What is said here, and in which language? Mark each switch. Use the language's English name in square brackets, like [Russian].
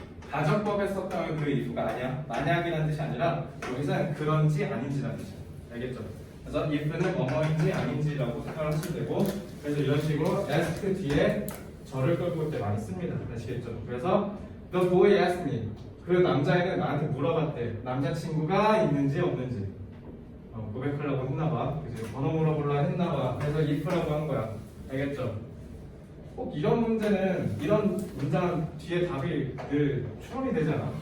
[Korean] 가정법에 썼던 그 if가 아니야. 만약이라는 뜻이 아니라 여기서는 그런지 아닌지라는 뜻이야. 알겠죠? 그래서 if는 뭐뭐인지 아닌지라고 생각하시면 되고, 그래서 이런 식으로 ask 뒤에 저를 끌고 올 때 많이 씁니다. 아시겠죠? 그래서 [English] the boy asked me. [Korean] 그 남자애는 나한테 물어봤대. 남자친구가 있는지 없는지. 고백하려고 했나봐. 그치? 번호 물어보려고 했나봐. 그래서 if라고 한 거야. 알겠죠? 꼭 이런 문제는, 이런 문장 뒤에 답이 늘 추론이 되잖아.